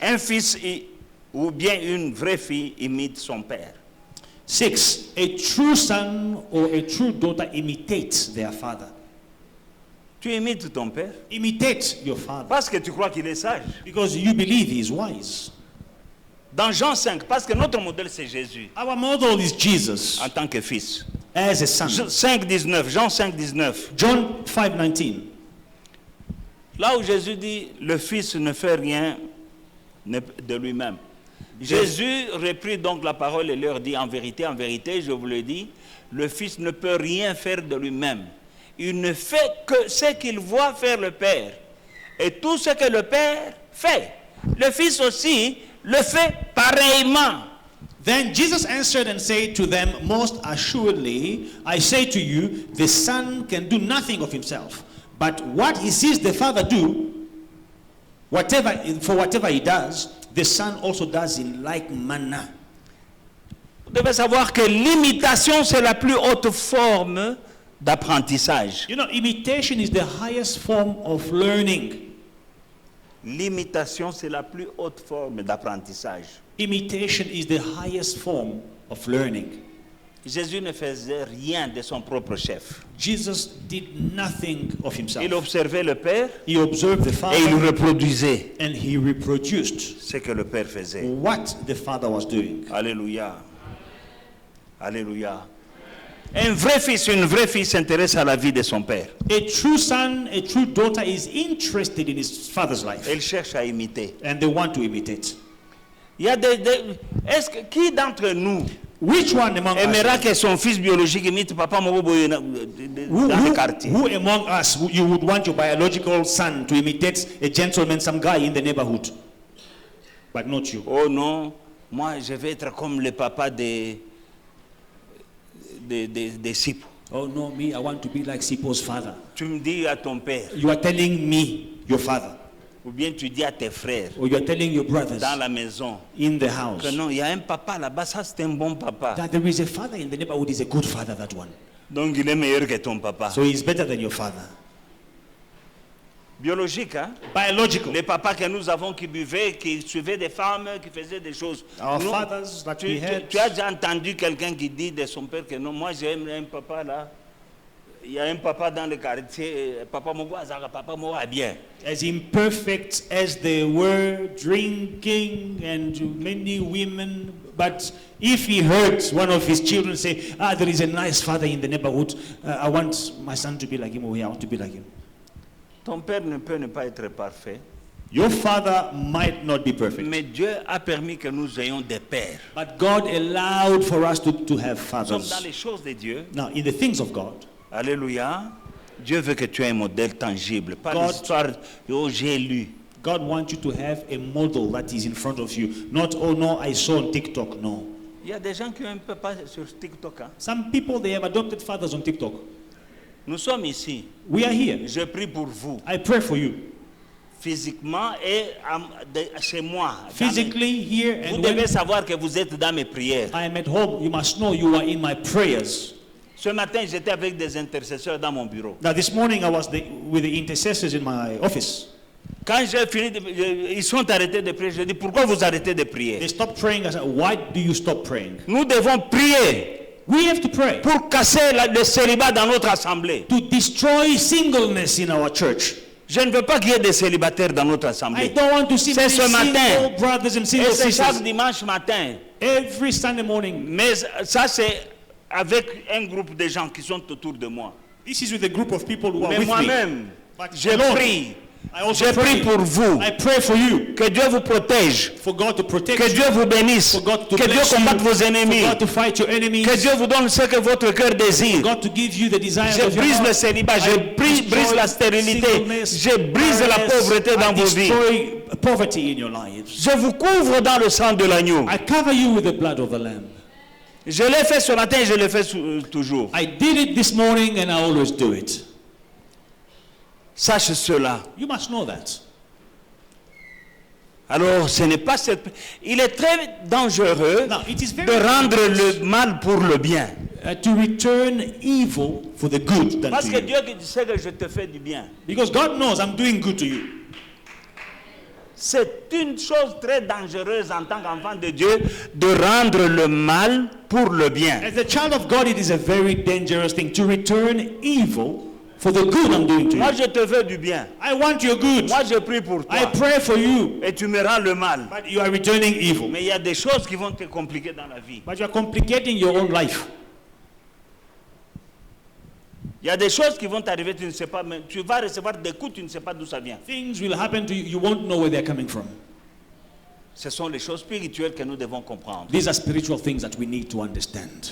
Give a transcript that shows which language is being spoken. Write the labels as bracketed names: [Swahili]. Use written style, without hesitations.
[French] Un fils ou bien une vraie fille imite son père. 6. [English] A true son or a true daughter imitates their father. [French] Tu imites ton père [English] Imitate your father [French] parce que tu crois qu'il est sage. [English] because you believe he is wise. [French] Dans Jean 5, parce que notre modèle c'est Jésus [English] Our model is Jesus [French] en tant que fils. [English] as a son. [French] 5,19, Jean 5,19. [English] John 5:19. [French] Là où Jésus dit, le fils ne fait rien de lui-même. Jésus reprit donc la parole et leur dit, en vérité, je vous le dis, le fils ne peut rien faire de lui-même. Il ne fait que ce qu'il voit faire le Père. Et tout ce que le Père fait, le fils aussi le fait pareillement. [English] Then Jesus answered and said to them, most assuredly, I say to you, the Son can do nothing of himself, but what he sees the Father do, whatever he does, the Son also does in like manner. [French] Vous devez savoir que l'imitation, c'est la plus haute forme d'apprentissage. [English] You know, imitation is the highest form of learning. [French] L'imitation, c'est la plus haute forme d'apprentissage. [English] Imitation is the highest form of learning. [French] Jésus ne faisait rien de son propre chef. [English] Jesus did nothing of himself. [French] Il observait le Père [English] He observed the [French] et il [English] Father [French] reproduisait [English] and he reproduced [French] ce que le Père faisait. [English] what the Father was doing. [French] Alléluia. Alléluia. Un vrai fils, une vraie fille s'intéresse à la vie de son père. [English] A true son, a true daughter is interested in his father's life [French] Elle cherche à imiter. [English] and they want to imitate. [French] Il y a qui d'entre nous [English] Which one among [French] aimera [English] us? [French] que son fils biologique imite papa Moboboye dans le quartier? [English] Who among us you would want your biological son to imitate a gentleman, some guy in the neighborhood? But not you. [French] Oh non, moi je vais être comme le papa de Sipo. [English] Oh no, me, I want to be like Sipo's father. [French] Tu me dis à ton père, [English] You are telling me, your father, [French] ou bien tu dis à tes frères [English] or you are telling your brothers [French] dans la maison [English] in the house [French] que non, il y a un papa là-bas, ça c'est un bon papa. [English] that there is a father in the neighborhood, is a good father, that one. [French] Donc il est meilleur que ton papa. [English] So he's better than your father. [French] Biologique, hein? [English] Biological. [French] Les papas que nous avons qui buvaient, qui suivaient des femmes, qui faisaient des choses. [English] Our [French] Nous, [English] fathers that we had. [French] tu as déjà entendu quelqu'un qui dit de son père que non, moi j'ai un papa là. Il y a un papa dans le quartier, papa Mogwazara, papa Moa bien. [English] As imperfect as they were, drinking and many women, but if he heard one of his children say, there is a nice father in the neighborhood, I want my son to be like him, or I want to be like him. [French] Ton père ne peut ne pas être parfait, [English] Your father might not be perfect, [French] mais Dieu a permis que nous ayons des pères. [English] but God allowed for us to have [French] Nous sommes dans [English] fathers. [French] les choses de Dieu. [English] Now, in the things of God, [French] Alléluia. Dieu veut que tu aies un modèle tangible, pas [English] God- [French] l'histoire, oh j'ai lu. [English] God wants you to have a model that is in front of you. Not, oh no, I saw on TikTok, no. [French] Il y a des gens qui ont un papa sur TikTok. Hein. [English] Some people, they have adopted fathers on TikTok. [French] Nous sommes ici. [English] We are here. [French] Je prie pour vous, [English] I pray for you. [French] physiquement et chez moi. [English] Physically here, [French] Vous [English] and [French] devez [English] when [French] savoir que vous êtes dans mes prières. [English] I am at home, you must know you are in my prayers. [French] Ce matin, j'étais avec des intercesseurs dans mon bureau. [English] Now this morning I was with the intercessors in my office. [French] Quand j'ai fini, ils sont arrêtés de prier. Je dis, pourquoi vous arrêtez de prier? [English] They stopped praying. I said, why do you stop praying? [French] Nous devons prier [English] We have to pray [French] pour casser le célibat dans notre assemblée. [English] to destroy singleness in our church. [French] Je ne veux pas qu'il y ait des célibataires dans notre [English] I [French] assemblée. [English] don't want to see [French] C'est [English] many [French] ce matin. [English] single brothers and [French] Et [English] single [French] c'est chaque [English] sisters [French] dimanche matin. [English] every Sunday morning. [French] Mais ça, c'est avec un groupe de gens qui sont autour de moi. [English] This is with a group of people who are [French] Mais [English] with me. [French] moi-même, [English] But [French] je [English] alone, [French] prie. [English] I also [French] Je prie [English] pray. [French] pour vous. [English] I pray for you, [French] Que Dieu vous protège. [English] for God to protect [French] Que [English] you, [French] Dieu vous bénisse. [English] for God to [French] Que Dieu [English] bless [French] combatte [English] you, [French] vos ennemis. [English] for God to fight your enemies, [French] Que Dieu vous donne ce que votre cœur désire. [English] God to give you the desires [French] Je [English] of your [French] brise [English] heart. [French] le célibat, [English] I [French] je brise [English] destroy [French] la stérilité, [English] singleness, [French] je brise la [English] barrenness. [French] pauvreté dans [English] I [French] vos vies. [English] destroy poverty in your lives. [French] Je vous couvre dans le sang de l'agneau. [English] I cover you with the blood of the Lamb. [French] Je l'ai fait ce matin et je le fais toujours. [English] I did it this morning and I always do it. [French] Sache cela. [English] You must know that. [French] Alors, ce n'est pas cette... Il est très dangereux [English] Now, it is very [French] de rendre le mal pour le bien. [English] To return evil for the good done [French] Parce [English] to [French] que [English] you. [French] Dieu sait que je te fais du bien. [English] Because God knows I'm doing good to you. [French] C'est une chose très dangereuse en tant qu'enfant de Dieu de rendre le mal pour le bien. [English] As a child of God, it is a very dangerous thing to return evil for the good I'm doing to [French] Moi, [English] you. [French] je te veux du bien. [English] I want your good. [French] Moi, je prie pour [English] I [French] toi. [English] pray for you. [French] Et tu me rends le mal. [English] But you are returning evil. [French] Mais il y a des choses qui vont te compliquer dans la vie. [English] But you are complicating your own life. [French] Il y a des choses qui vont t'arriver, tu ne sais pas, mais tu vas recevoir des coups, tu ne sais pas d'où ça vient. [English] Things will happen to you. You won't know where they're coming from. [French] Ce sont les choses spirituelles que nous devons comprendre. [English] These are spiritual things that we need to understand.